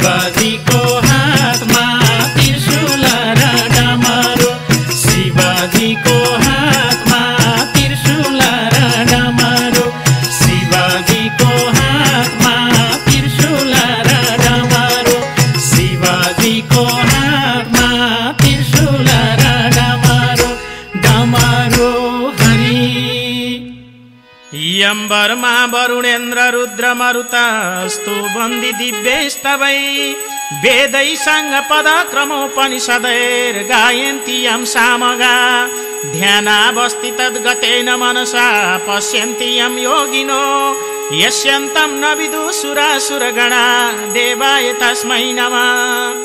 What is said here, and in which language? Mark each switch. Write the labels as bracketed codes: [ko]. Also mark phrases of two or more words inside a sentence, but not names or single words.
[ne] शिवाजीको हातमा त्रिशूल र डमरू, शिवाजीको हातमा त्रिशूल र डमरू, शिवाजीको हातमा त्रिशूल र डमरू, शिवाजीको हातमा त्रिशूल र डमरू, डमरू हरि। [sa] यम्बरमा वरुणेन्द्र रुद्र मरुतस्तु बन्दी दिव्यस्तवै, वेदै साङ्ग पद क्रमोपनिषदैर् गायन्ति यं सामगा, ध्यानावस्थि तद्गतेन मनसा पश्यन्ति यं योगिनो, यस्यन्तं न विदुसुरासुरगणा देवाय तस्मै नमः।